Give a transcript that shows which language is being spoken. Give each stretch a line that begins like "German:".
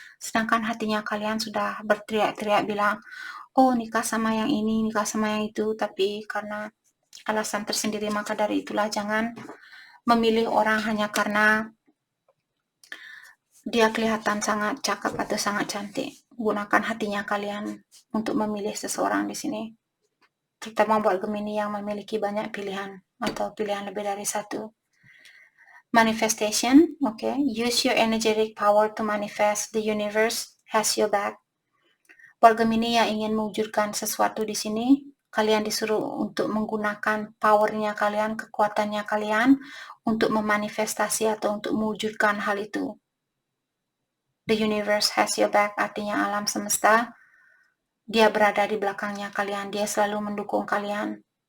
Indonesian: Sedangkan hatinya kalian sudah berteriak-teriak bilang, oh nikah sama yang ini, nikah sama yang itu, tapi karena alasan tersendiri, maka dari itulah jangan memilih orang hanya karena dia kelihatan sangat cakep atau sangat cantik. Gunakan hatinya kalian untuk memilih seseorang di sini. Terutama buat Gemini yang memiliki banyak pilihan atau pilihan lebih dari satu.
English: Manifestation, okay. Use your energetic power to manifest. The universe has your back.
Indonesian: Buat Gemini yang ingin mewujudkan sesuatu di sini, kalian disuruh untuk menggunakan powernya kalian, kekuatannya kalian untuk memanifestasi atau untuk mewujudkan hal itu.
English: The universe has your back
Indonesian: artinya alam semesta, dia berada di belakangnya kalian, dia selalu mendukung kalian.